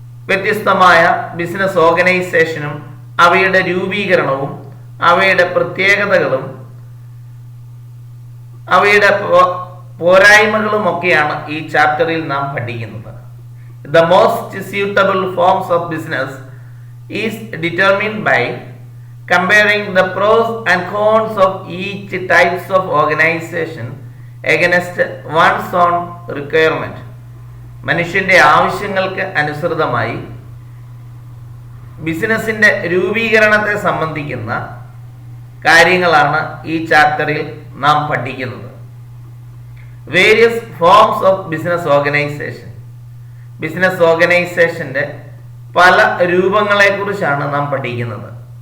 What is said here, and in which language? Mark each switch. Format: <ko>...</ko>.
<ml>വ്യത്യസ്തമായ ബിസിനസ് ഓർഗനൈസേഷനും അവയുടെ രൂപീകരണവും അവയുടെ പ്രത്യേകതകളും അവയുടെ പോരായ്മകളും ഒക്കെയാണ് ഈ ചാപ്റ്ററിൽ നാം പഠിക്കുന്നത്.</ml> <en>The most suitable forms of business is determined by comparing the pros and cons of each types of organization against one's own requirement.</en> <ml>മനുഷ്യന്റെ ആവശ്യങ്ങൾക്ക് അനുസൃതമായി ബിസിനസിന്റെ രൂപീകരണത്തെ സംബന്ധിക്കുന്ന കാര്യങ്ങളാണ് ഈ ചാപ്റ്ററിൽ നാം പഠിക്കുന്നത്.</ml> <en>Various forms of business organization.</en> <ml>Business ഓർഗനൈസേഷന്റെ പല രൂപങ്ങളെ കുറിച്ചാണ് നാം പഠിക്കുന്നത്.</ml>